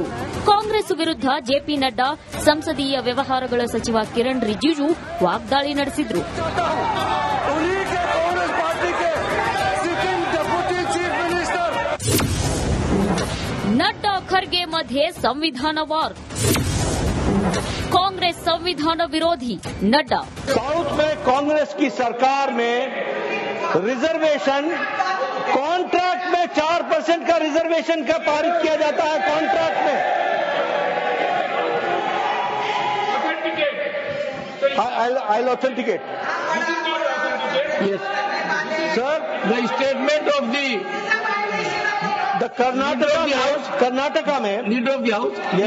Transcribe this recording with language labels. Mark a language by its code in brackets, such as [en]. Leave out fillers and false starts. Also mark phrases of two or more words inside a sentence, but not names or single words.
[kn] ಕಾಂಗ್ರೆಸ್ ವಿರುದ್ಧ ಜೆಪಿ ನಡ್ಡಾ, ಸಂಸದೀಯ ವ್ಯವಹಾರಗಳ ಸಚಿವ ಕಿರಣ್ ರಿಜಿಜು ವಾಗ್ದಾಳಿ ನಡೆಸಿದ್ರು. ನಡ್ಡಾ ಖರ್ಗೆ ಮಧ್ಯೆ ಸಂವಿಧಾನ ವಾರ್. [hi] कांग्रेस संविधान विरोधी, नड्डा. साउथ में कांग्रेस की सरकार में [en] reservation contract [hi] में 4% का रिजर्वेशन का पारित किया जाता है. [en] कॉन्ट्रैक्ट में I'll authenticate. Yes, sir. The statement of the Karnataka में leader of the house, yes.